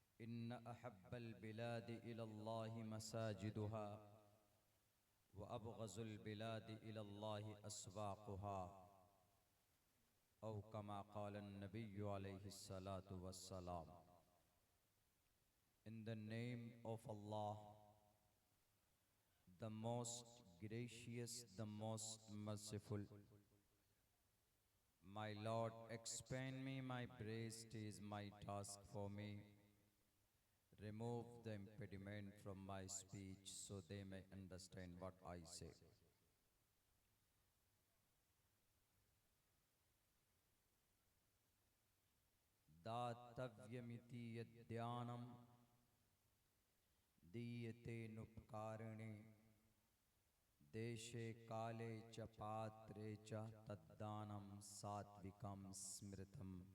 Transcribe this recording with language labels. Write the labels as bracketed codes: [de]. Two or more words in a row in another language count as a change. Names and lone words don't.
[ar] إن أحب البلاد إلى الله مساجدها وأبغض البلاد إلى الله أسواقها أو كما قال النبي عليه الصلاة والسلام. [en] In the name of Allah, the most gracious, the most merciful. My Lord, expand me my breast is my task for me. Remove the impediment from my speech so they may understand what I say. [sa] दातव्यमिति यद्यानं दीयते नुपकारिणे देशे काले च पात्रे च तद्दानं सात्विकं स्मृतम्।